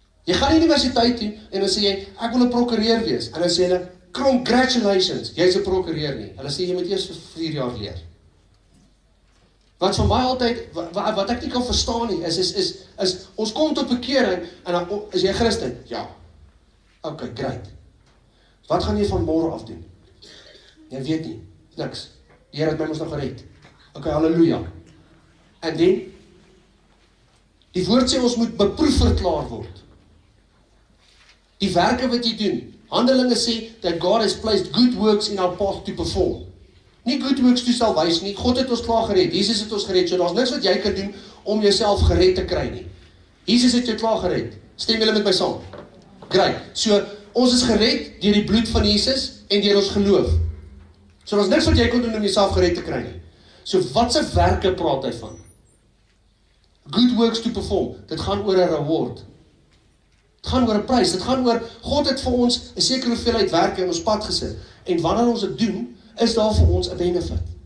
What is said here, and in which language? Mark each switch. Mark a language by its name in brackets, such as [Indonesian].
[Afrikaans] Jy gaan universiteit toe, en dan sê jy, ek wil 'n prokureur wees. En dan sê hulle, congratulations, jy's 'n prokureur nie. Hulle sê, jy moet eers vir 4 jaar leer. Wat vir my altyd, wat ek nie kan verstaan nie, is ons kom tot bekering, en dan, is jy Christen? Ja. Okay, great. Wat gaan jy van môre af doen? Jy weet nie, niks. Die Here het my mos nog gered. Okay, halleluja. En dan, die woord sê ons moet beproef verklaar word. Die werke wat jy doen, Handelinge sê, [English] that God has placed good works in our path to perform. [Afrikaans] Nie [English] good works to salvation [Afrikaans] nie, God het ons klaar gered, Jesus het ons gered, so daar's niks wat jy kan doen om jouself gered te kry nie. Jesus het jou klaar gered, stem julle met my saam? Great, so ons is gered deur die bloed van Jesus en deur ons geloof. So daar's niks wat jy kan doen om jouself gered te kry nie. So wat se werke praat hy van? [English] Good works to perform, [Afrikaans] dit gaan oor 'n reward. Dit gaan oor 'n prys, dit gaan oor, God het vir ons 'n sekere hoeveelheid werke in ons pad gesit, en wanneer ons dit doen, is daar vir ons 'n benefit.